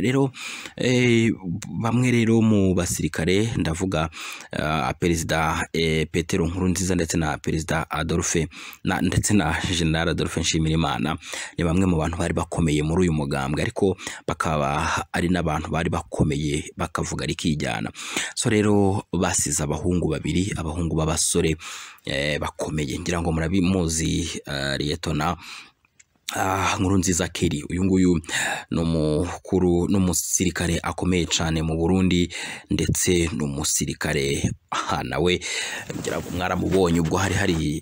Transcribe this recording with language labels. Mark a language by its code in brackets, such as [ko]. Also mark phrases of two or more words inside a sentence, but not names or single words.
[rw] Rero bamwe rero mu basirikare, ndavuga perezida Petero Nkurunziza ndetse na perezida Adolphe ndetse na General Adolphe Nshimirimana, ni bamwe mu bantu bari bakomeye muri uyu mugambwe, ariko bakaba ari n'abantu bari bakomeye bakavuga rikijyana. So rero basize abahungu babiri, abahungu b'abasore bakomeye. Ngira ngo murabimuzi Lieutenant Nkurunziza Kelly uyu nguyu n'umusirikare akomeye cyane mu Burundi ndetse n'umusirikare nawe ngira ngo mwaramubonye ubwo hari